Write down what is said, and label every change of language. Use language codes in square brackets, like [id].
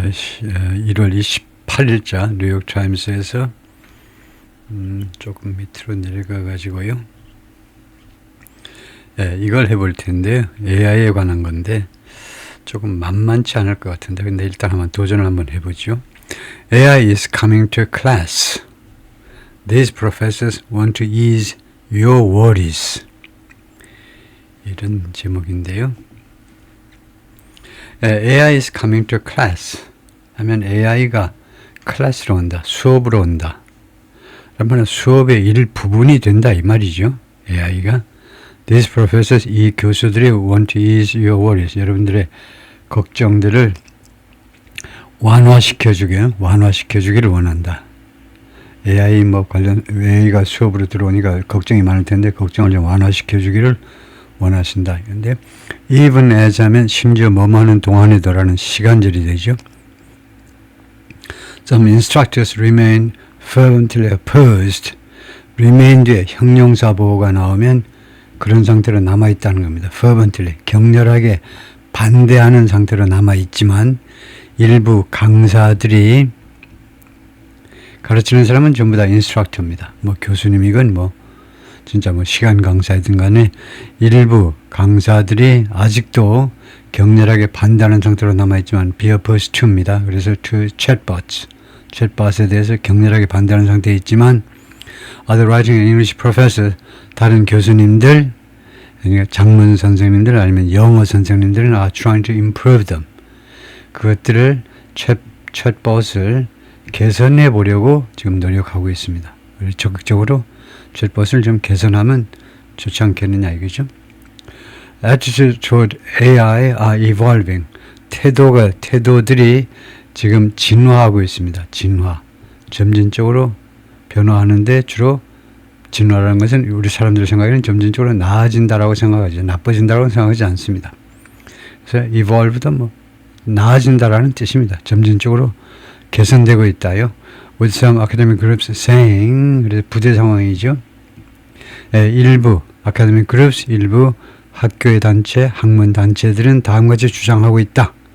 [ko] 1월 28일자 뉴욕 타임스에서 조금 밑으로 내려가 가지고요. 예, 이걸 해볼 텐데요. AI에 관한 건데 조금 만만치 않을 것 같은데 근데 일단 한번 도전을 한번 해보죠. [en] AI is coming to class. These professors want to ease your worries. [ko] 이런 제목인데요. AI is coming to class 하면 AI가 클래스로 온다, 수업으로 온다. 그러면 수업의 일부분이 된다 이 말이죠. AI가 These professors, 이 교수들이 [en] want to ease your worries, [ko] 여러분들의 걱정들을 완화시켜주기를 원한다. AI AI가 수업으로 들어오니까 걱정이 많을 텐데 걱정을 좀 완화시켜주기를 원하신다. 근데 even as 하면 심지어 뭐뭐 하는 동안에도라는 시간절이 되죠. [en] Some instructors remain fervently opposed. [ko] remain 뒤에 형용사 보호가 나오면 그런 상태로 남아있다는 겁니다. fervently, 격렬하게 반대하는 상태로 남아있지만 일부 강사들이 가르치는 사람은 전부 다 인스트럭터입니다. 교수님이건 진짜 시간 강사이든 간에 일부 강사들이 아직도 격렬하게 반대하는 상태로 남아있지만 be opposed to입니다. 그래서 to chatbot에 대해서 격렬하게 반대하는 상태에 있지만 [en] other writing and English professors, [ko] 다른 교수님들, 그러니까 장문 선생님들 아니면 영어 선생님들은 [en] are trying to improve them. [ko] 그것들을 chatbot을 개선해 보려고 지금 노력하고 있습니다. 적극적으로 챗봇을 좀 개선하면 좋지 않겠느냐 이거죠. [en] Attitudes toward AI are evolving. [ko] 태도들이 지금 진화하고 있습니다. 진화. 점진적으로 변화하는데 주로 진화라는 것은 우리 사람들 생각에는 점진적으로 나아진다라고 생각하죠. 나빠진다라고 생각하지 않습니다. 그래서 evolve도 나아진다라는 뜻입니다. 점진적으로 개선되고 있다요. [en] With some academic groups saying, [ko] 그래서 부대 상황이죠. 일부 academic groups, 일부 학교의 단체, 학문 단체들은 다음같이 주장하고 있다.